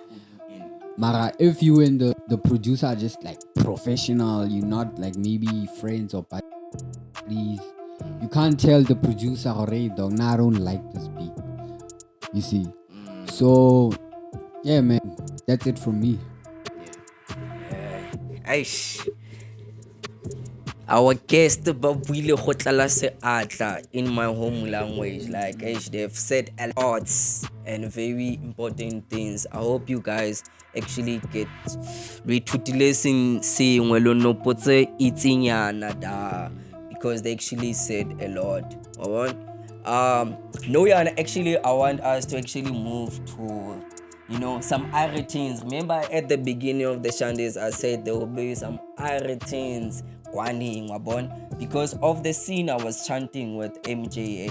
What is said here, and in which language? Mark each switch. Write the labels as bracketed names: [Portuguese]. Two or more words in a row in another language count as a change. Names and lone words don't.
[English] Mara, if you and the producer are just like professional, you're not like maybe friends or buddies, you can't tell the producer, hey dog, nah, I don't like this beat. You see? So yeah, man, that's it from me. Aish. our guest [Tswana] ba buile go tlala seatla [English] in my home language. Like they've said a lot and very important things. I hope you guys actually get [Tswana] re-ithutile sengwe lo nopotse itsinyana da, [English] because they actually said a lot. Alright? No, yeah, actually I want us to actually move to, you know, some irritants. Remember at the beginning of the shandies I said there will be some irritants because of the scene I was chanting with MJ.